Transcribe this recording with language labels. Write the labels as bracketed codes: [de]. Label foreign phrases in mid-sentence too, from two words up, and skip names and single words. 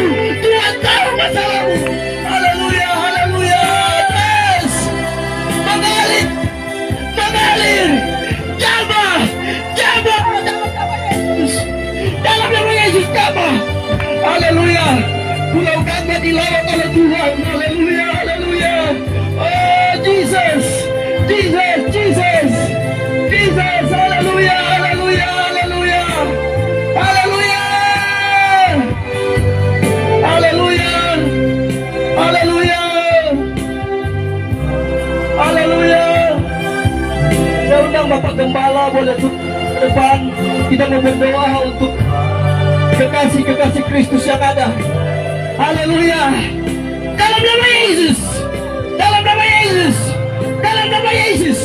[id] Tuhan tahu masalahmu. Haleluya, haleluya. Yes. Mengalir, mengalir. Jamaah, jamaah. Dalam nama Yesus, jamaah. Haleluya. Pulau kami dilawat oleh Tuhan. Haleluya, haleluya. Oh Jesus, Jesus, Jesus, Jesus. Haleluya, haleluya, haleluya, haleluya, haleluya, haleluya, haleluya. Saya undang Bapak Gembala boleh ke depan. Kita mau berdoa untuk kekasih-kekasih Kristus yang ada. Haleluya. Dalam nama Yesus. Dalam nama Yesus. Dalam nama Yesus.